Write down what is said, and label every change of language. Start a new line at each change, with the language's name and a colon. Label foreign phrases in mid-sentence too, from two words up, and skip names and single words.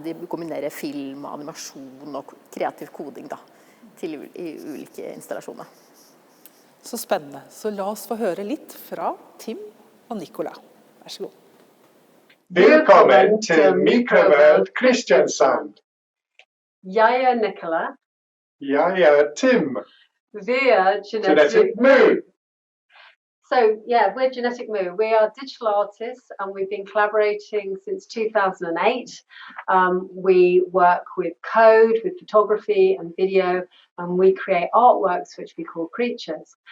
Norwegian: De kombinerer film, animasjon og kreativ koding da, til I ulike installasjoner. Så spennende. Så la oss få høre litt fra Tim og Nicola. Vær så god. Velkommen til Microworld Kristiansand. Jeg Nicola. Jeg Tim. Vi Genetic Moo.
English: So, yeah, we're Genetic Moo. We are digital artists and we've been collaborating since 2008. We work with code, with photography and video, and we create artworks which we call creatures.